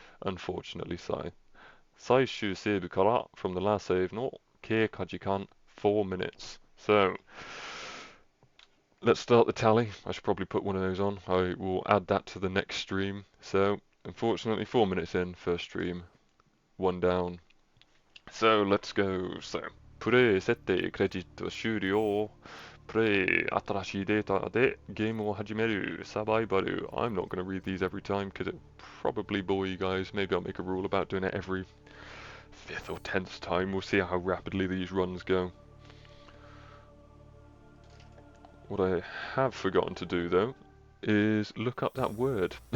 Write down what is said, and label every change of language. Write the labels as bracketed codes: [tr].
[en] Unfortunately, Sai. [ja] Saishu save kara [en] from the last save [ja] no keika jikan [en] 4 minutes. So let's start the tally. I should probably put one of those on. I will add that to the next stream. So unfortunately 4 minutes in, first stream, one down. So let's go. [ja] So プレイ設定クレジット終了。プレイ新しいデータでゲームを始めるサバイバル。 [en] I'm not going to read these every time because it probably bore you guys. Maybe I'll make a rule about doing it every 5th or 10th time. We'll see how rapidly these runs go. What I have forgotten to do though is look up that word.